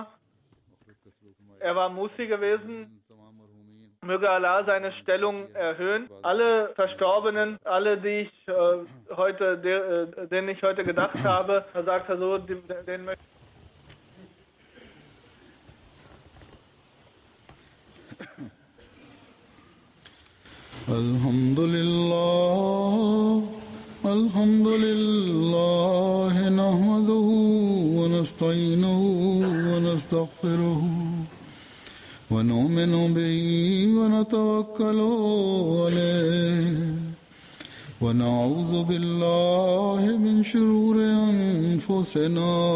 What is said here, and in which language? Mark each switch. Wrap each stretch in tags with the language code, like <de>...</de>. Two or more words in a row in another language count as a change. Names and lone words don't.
<de>Er war Musi gewesen. Möge Allah seine Stellung erhöhen. Alle Verstorbenen, alle, denen ich heute gedacht habe, sagt er so, den möchte Alhamdulillah.</de> <ar>الحمد لله نحمده ونستعينه ونستغفره ونؤمن به ونتوكل عليه ونعوذ بالله من شرور أنفسنا</ar>